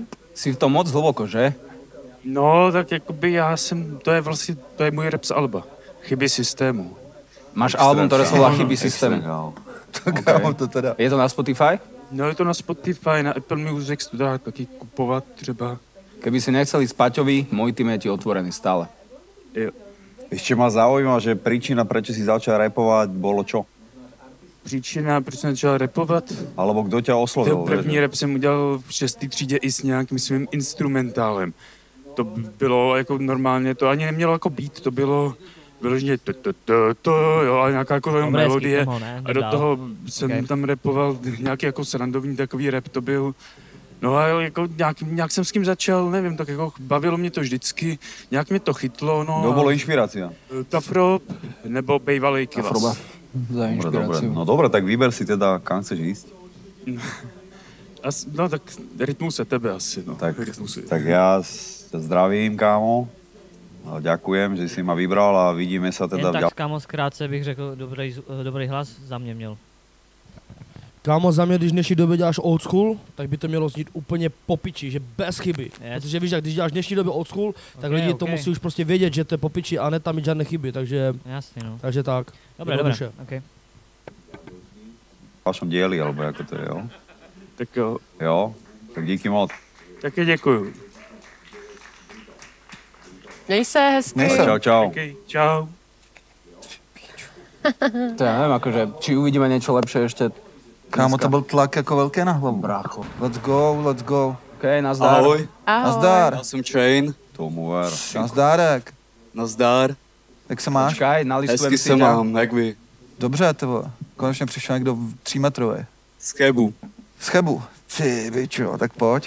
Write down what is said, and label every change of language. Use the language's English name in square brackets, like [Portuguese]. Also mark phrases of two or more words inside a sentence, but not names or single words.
[Czech] Jsi v tom moc hluboko, že? No, tak jakoby to je můj rap z alba. Chyby systému. [Slovak] Máš album, ktoré sa volá Chyby systému. [Czech] Kámo, to teda. Je to na Spotify? No je to na Spotify, na Apple Music, to dá taky kupovat třeba. [Slovak] Keby si nechcel ísť Paťovi, môj tým je ti otvorený stále. [Czech] Jo. [Slovak] Ešte ma zaujíma, že príčina, prečo si začal rapovať, bolo čo? [Czech] Příčina, proč jsem začal rapovat? [Slovak] Alebo kdo ťa oslovil? [Czech] První rap jsem udělal v 6. třídě i s nějakým svým instrumentálem. To bylo jako normálně, to ani nemělo jako beat, to bylo vyloženě jo, a nějaká jako melodie. A do toho jsem tam rapoval nějaký jako srandovní takový rap, to byl. No a jako nějak jsem s kým začal, nevím, tak jako bavilo mě to vždycky, nějak mě to chytlo, no. [Slovak] Kdo bolo inšpirácia? [Czech] Tafrop nebo bejvalej Kilas. [Slovak] Za inšpiráciu. No dobre, tak vyber si teda, kam chceš ísť. [Czech] No tak rytmu se tebe asi, no. [Slovak] Tak ja zdravím, kámo. Ďakujem, že si ma vybral a vidíme sa teda... [Czech] Jen tak, kámo, zkrátce bych řekl, dobrý hlas za mě měl. Kámo, za mě, když v dnešní době děláš [English] old school, [Czech] tak by to mělo znít úplně po piči, že bez chyby. Yes. Protože víš, jak když děláš v dnešní době [English] old school, [Czech] tak lidi to musí už prostě vědět, že to je po piči a ne tam mít žádné chyby, takže... Jasně, no. Takže tak. [Slovak] Dobré, okay. V vašom dieli, alebo jako to je, jo? [Czech] Tak jo. Jo? Tak díky moc. Taky děkuju. Měj se hezky. Čau. Okay, čau. To já nevím, akože, či uvidíme něco lepší ještě. Kámo, to byl tlak jako velký na hlavu. Brácho. [English] Let's go. [Czech] OK, nazdar. Ahoj. Nazdar. Já jsem Chain. [Slovak] Tomu ver. [Czech] Nazdárek. Nazdar. Jak se máš? [Slovak] Počkaj, nalistujeme [Czech] Hezky se mám, jak vy? Dobře, ty vole. Konečně přišel někdo 3 metrový. Z Chebu. Ty, bičo, tak pojď.